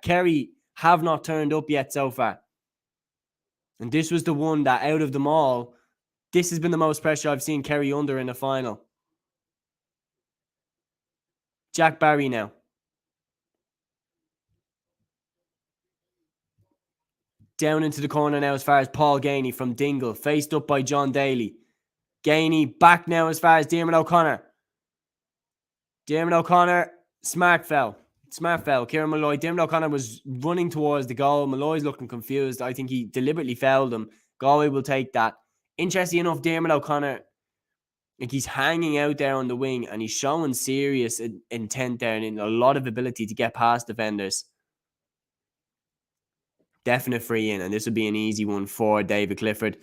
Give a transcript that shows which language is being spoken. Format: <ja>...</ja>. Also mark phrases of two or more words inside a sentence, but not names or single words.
<en>Kerry have not turned up yet so far. And this was the one that out of them all, this has been the most pressure I've seen Kerry under in the final. Jack Barry now. Down into the corner now as far as Paul Gainey from Dingle. Faced up by John Daly. Gainey back now as far as Diarmuid O'Connor. Diarmuid O'Connor, smart foul. Kieran Malloy. Diarmuid O'Connor was running towards the goal. Malloy's looking confused. I think he deliberately fouled him. Galway will take that. Interesting enough, Diarmuid O'Connor, like he's hanging out there on the wing and he's showing serious intent there and a lot of ability to get past defenders. Definite free in, and this would be an easy one for David Clifford.</en>